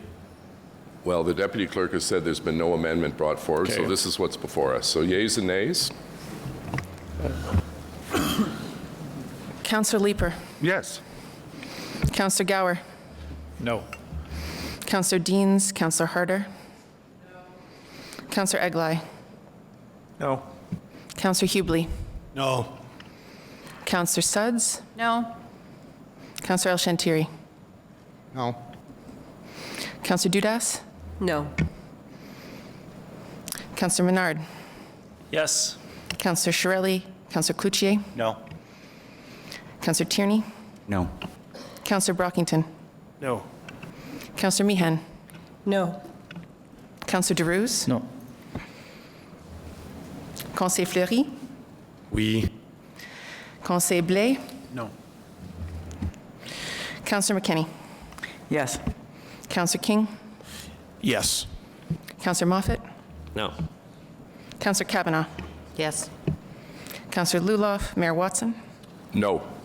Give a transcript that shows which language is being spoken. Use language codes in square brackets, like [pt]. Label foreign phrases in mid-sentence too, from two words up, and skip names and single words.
[en] Well, the Deputy Clerk has said there's been no amendment brought forward, so this is what's before us. So yeas and nays? Councillor Leeper. Yes. Councillor Gower. No. Councillor Deans. Councillor Harder. No. Councillor Eglai. No. Councillor Hubley. No. Councillor Sudds. No. Councillor El Shantiri. No. Councillor Dudas. No. Councillor Menard. Yes. Councillor Shirelli. Councillor Cloutier. No. Councillor Tierney. No. Councillor Brockington. No. Councillor Meehan. No. Councillor Derouz. No. Conseil Fleury. Oui. Conseil Blais. No. Councillor McKinney. Yes. Councillor King. Yes. Councillor Moffat. No. Councillor Kavanaugh. Yes. Councillor Luloff. Mayor Watson. No.